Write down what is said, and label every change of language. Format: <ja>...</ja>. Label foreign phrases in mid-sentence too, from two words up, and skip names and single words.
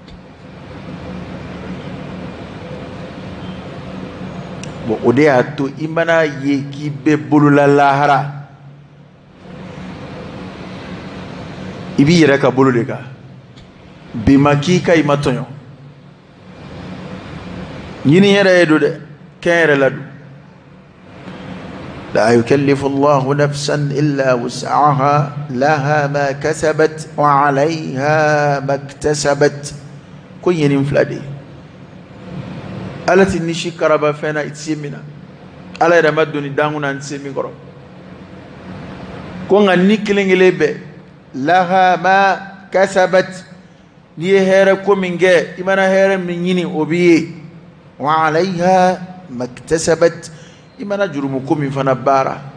<bm>bon o de y'a to i mana ye k'i bɛ bolola lahara i b'i yɛrɛ ka bolo de kan bi ma k'i ka i ma tɔɲɔ ɲini yɛrɛ ye don dɛ kɛn yɛrɛ la don</bm> <ar>لا يكلف الله نفسا إلا وسعها لها ما كسبت وعليها ما اكتسبت</ar> <bm>ko ɲini fila de Ala ti nisi karaba fɛn na i tɛ se min na Ala yɛrɛ ma doni dangun na n tɛ se min kɔrɔ ko nka ni kelen kelen bɛɛ</bm> <ar>لها ما كسبت</ar> <bm>n'i ye hɛrɛ ko min kɛ i mana hɛrɛ min ɲini o b'i ye</bm> <ar>وعليها ما اكتسبت</ar> <bm>i mana jurumu ko min fana baara</bm>